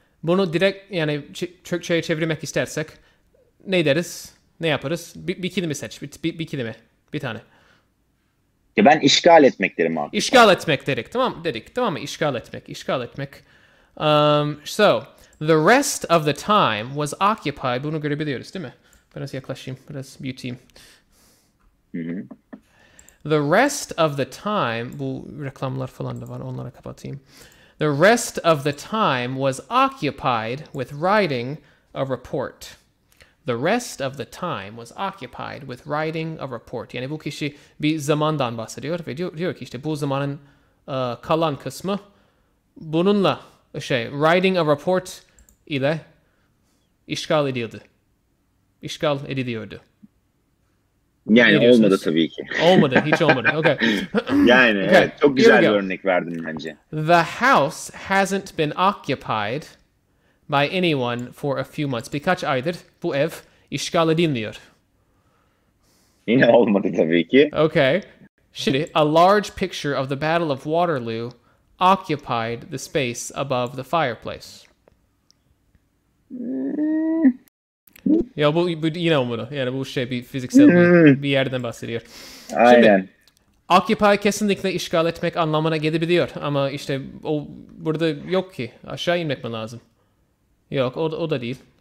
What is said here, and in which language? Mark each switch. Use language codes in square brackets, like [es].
[tr] Bunu direkt yani Türkçe'ye çevirmek istersek ne deriz? Ne yaparız? Bir kelime seç. Bir kelime. Bir tane. Ya ben işgal etmek derim abi. İşgal etmek dedik. Tamam mı? İşgal etmek. [en] So, the rest of the time was occupied. [tr] Bunu görebiliyoruz değil mi? Biraz yaklaşayım. Biraz büyüteyim. [en] The rest of the time, [tr] bu reklamlar falan da var, onları kapatayım. [en] The rest of the time was occupied with writing a report. The rest of the time was occupied with writing a report. [tr] Yani bu kişi bir zamandan bahsediyor ve diyor ki işte bu zamanın kalan kısmı bununla [en] writing a report [tr] ile işgal ediliyordu. Yani Ne diyorsunuz? olmadı tabii ki. Olmadı, hiç olmadı. Okay. Yani [en] Okay, [tr] evet, çok [en] here [tr] güzel [en] we [tr] bir [en] go. [tr] örnek verdin bence. [en] The house hasn't been occupied by anyone for a few months. [tr] Birkaç aydır bu ev işgal edilmiyor. Yine olmadı tabii ki. [en] Okay. [tr] Şimdi, [en] a large picture of the Battle of Waterloo occupied the space above the fireplace. [tr] Ya bu yine olmadı. Yani bu şey bir fiziksel bir yerden bahsediyor. Aynen. Occupy kesinlikle işgal etmek anlamına gelebiliyor. Ama işte o burada yok ki. Aşağı inmek mi lazım? Yok, o da değil.